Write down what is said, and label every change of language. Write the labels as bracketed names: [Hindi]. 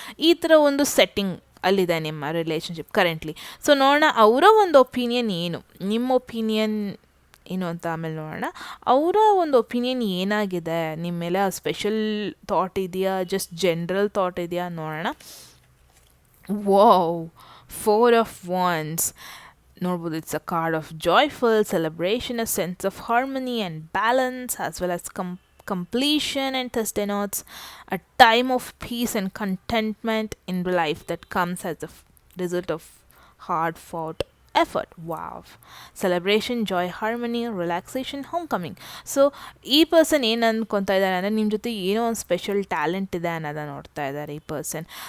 [Kannada] ಈ ಥರ ಒಂದು ಸೆಟ್ಟಿಂಗ್ ಅಲ್ಲಿದೆ ನಿಮ್ಮ ರಿಲೇಷನ್ಶಿಪ್ ಕರೆಂಟ್ಲಿ. ಸೊ ನೋಡೋಣ ಅವರ ಒಂದು ಒಪಿನಿಯನ್ ಏನು, ನಿಮ್ಮ ಒಪಿನಿಯನ್ ಏನು ಅಂತ ಆಮೇಲೆ ನೋಡೋಣ. ಅವರ ಒಂದು ಒಪಿನಿಯನ್ ಏನಾಗಿದೆ, ನಿಮ್ಮ ಮೇಲೆ ಆ ಸ್ಪೆಷಲ್ ಥಾಟ್ ಇದೆಯಾ, ಜಸ್ಟ್ ಜನರಲ್ ಥಾಟ್ ಇದೆಯಾ ನೋಡೋಣ. [English] Wow, 4 of Wands. ನೋಡ್ಬೋದು, it's a card of joyful celebration, a sense of harmony and balance, as well as completion, and Thursday notes, a time of peace and contentment in life that comes as a result of hard fought effort. Wow. Celebration, joy, harmony, relaxation, homecoming. [Kannada] So ಈ person ಏನು ಅಂದ್ಕೊತಾ ಇದ್ದಾರೆ ಅಂದರೆ ನಿಮ್ಮ ಜೊತೆ ಏನೋ ಒಂದು special talent ಇದೆ ಅನ್ನೋದನ್ನು ನೋಡ್ತಾ ಇದ್ದಾರೆ ಈ ಪರ್ಸನ್.